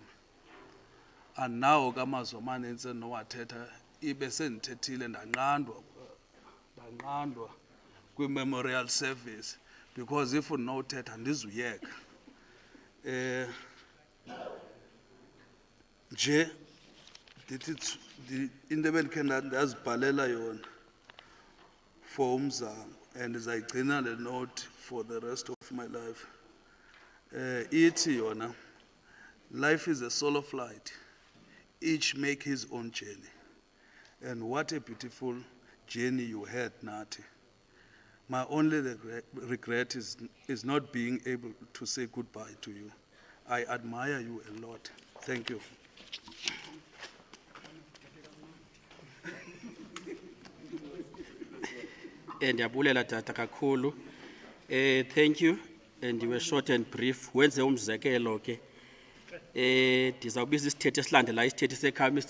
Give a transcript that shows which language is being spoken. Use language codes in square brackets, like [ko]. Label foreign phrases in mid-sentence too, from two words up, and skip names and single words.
[en] And now [xh] kamazwi amanintsi nowathetha ibe sendithethile ndanqandwa kwi-memorial service [en] because if [xh] unothetha andizuyeka. Nje ndithi into ebendikhe ndazibhalela yona for umzamo and ndizayigcina le [en] note for the rest of my life. [xh] Ithi yona, [en] life is a solo flight. Each make his own journey. And what a beautiful journey you had, Nathi. My only regret is not being able to say goodbye to you. I admire you a lot. Thank you. [xh] Ndiyabulela tata kakhulu. [en] Thank you. And you were short and brief. [xh] Wenze umzekelo ke. Ndizawubiza isithethe esilandela isithethe sekhaya Mr.